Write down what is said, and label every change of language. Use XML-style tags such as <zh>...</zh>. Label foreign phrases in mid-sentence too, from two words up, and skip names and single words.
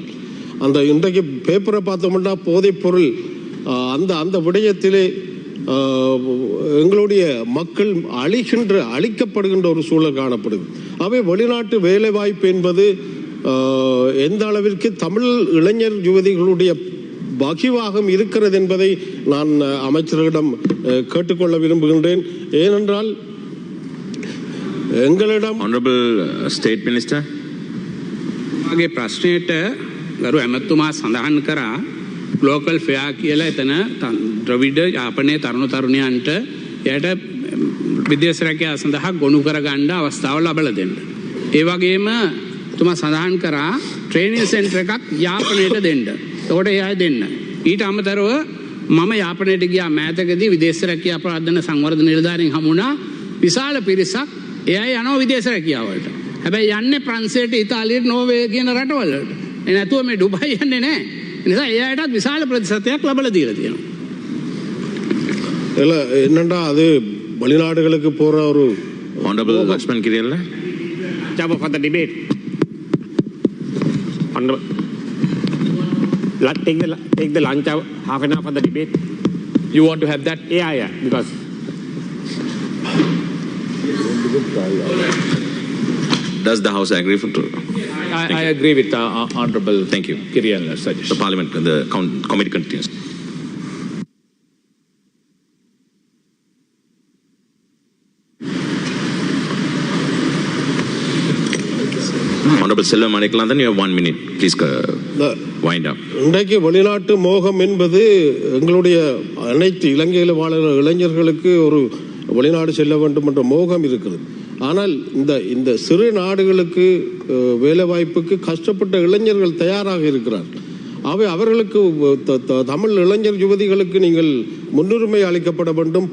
<ta>அந்த இன்றைக்கு பேப்பரை பார்த்தோம்னா போதைப் பொருள் அந்த விடயத்திலே எங்களுடைய மக்கள் அழிக்கப்படுகின்ற ஒரு சூழல் காணப்படுது. அவை வெளிநாட்டு வேலை வாய்ப்பு என்பது எந்த அளவிற்கு தமிழ் இளைஞர் யுவதிகளுடைய பகிவாகம் இருக்கிறது என்பதை நான் அமைச்சர்களிடம் கேட்டுக்கொள்ள விரும்புகின்றேன். ஏனென்றால் එංගලටම</ta> <en>Honorable State Minister</en> <si>මගේ ප්‍රශ්නයට ගරු ඇමතුමා සඳහන් කරා ග්ලෝබල් ෆෙයා කියලා එතන ද්‍රවිඩ යාපනයේ තරුණ තරුණියන්ට එයට විදේශ රැකියාව සඳහා ගොනු කරගන්න අවස්ථාව ලබා දෙන්න. ඒ වගේම තුමා සඳහන් කරා</si> <en>training center</en> <si>එකක් යාපනයට දෙන්න. ඒකට එයා දෙන්න. ඊට අමතරව මම යාපනයට ගියා මෑතකදී විදේශ රැකියා ප්‍රාර්ථන සංවර්ධන නිලධාරීන් හමුණා විශාල පිරිසක් එයා යනවා විදේශ රැකියාවලට. හැබැයි යන්නේ ප්‍රංශයට ඉතාලියට නෝර්වේ කියන රටවලට. ඒ නැතුව මේ ඩුබයි යන්නේ නැහැ. ඒ නිසා එයාටත් විශාල ප්‍රතිශතයක් ලබලා දීලා තියෙනවා.</si> <ta>இல்ல என்னண்டா அது வெளிநாடுகளுக்கு போற ஒரு</ta> <en>Honorable Lakshman Kiriyalla Jump for the debate. Take the lunch hour, half an hour for the debate. You want to have that? Yeah. Because Does the House agree to? I agree with Honorable Thank you. Kirian's suggestion. The Parliament, the committee continues. Honorable Selva Manikandan, you have 1 minute. Please wind up.</en> <ta>இன்றைக்கு வெளிநாட்டு மோகம் என்பது எங்களுடைய அனைத்து இலங்கையில் வாழுகிற இளைஞர்களுக்கு ஒரு வெளிநாடு செல்ல வேண்டும் என்ற மோகம் இருக்குது. ஆனால் இந்த சிறு நாடுகளுக்கு வேலைவாய்ப்புக்கு கஷ்டப்பட்ட இளைஞர்கள் தயாராக இருக்கிறார். அவர்களுக்கு தமிழ் இளைஞர் யுவதிகளுக்கு நீங்கள் முன்னுரிமை அளிக்கப்பட வேண்டும்.</ta>